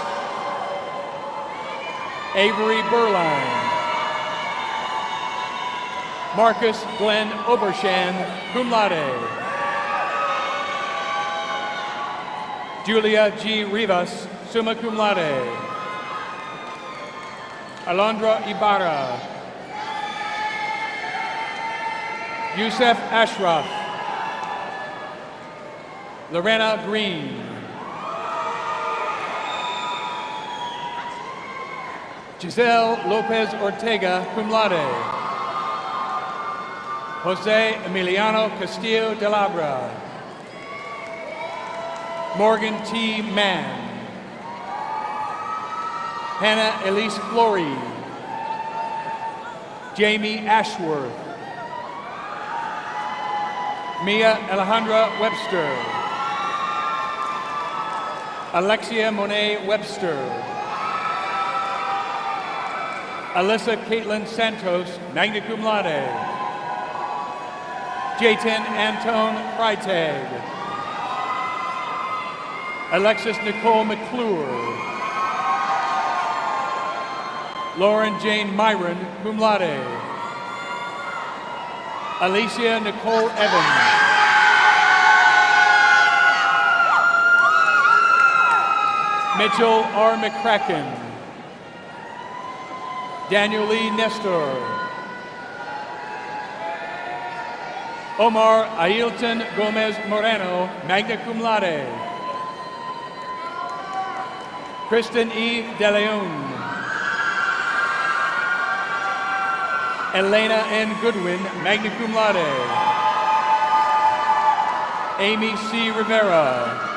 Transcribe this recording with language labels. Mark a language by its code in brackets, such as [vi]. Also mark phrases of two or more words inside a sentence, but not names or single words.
[en] Avery Berline. Marcus Glenn Obershan, [la] cum laude. [en] Julia G. [la] Rivas, summa cum laude. [en] Alondra Ibarra. Youssef Ashraf. Lorena Green. Giselle Lopez Ortega, [la] cum laude. [en] Jose Emiliano Castillo de Labra. Morgan T. Mann. Hannah Elise Flory. Jamie Ashworth. Mia Alejandra Webster. Alexia Monet Webster. Alyssa Caitlin Santos, [la] magna cum laude. [en] Jayton Antone Freitag. Alexis Nicole McClure. Lauren Jane Myron, [la] cum laude. [en] Alicia Nicole Evans. Mitchell R. McCracken. Daniel Lee Nestor. Omar Ailton Gomez Moreno, [la] magna cum laude. [en] Kristen E. De Leon. Elena N. [la] Goodwin, magna cum laude. [en] Amy C. Rivera.